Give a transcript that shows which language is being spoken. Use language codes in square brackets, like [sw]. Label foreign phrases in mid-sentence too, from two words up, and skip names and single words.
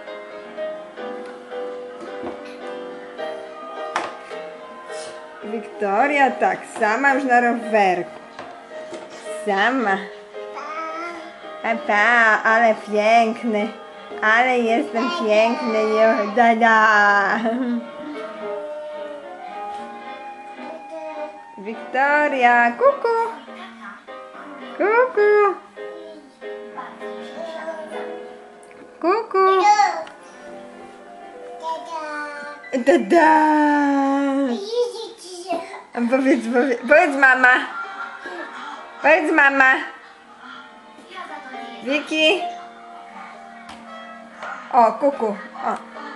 [pl] Wiktoria, tak, sama już na rowerku. Sama. Pa, ale piękny. Ale jestem piękny, dada. Wiktoria, kuku. Kuku. Kuku. Dada. Powiedz mama. Powiedz mama. Wiki. O, kuku. O.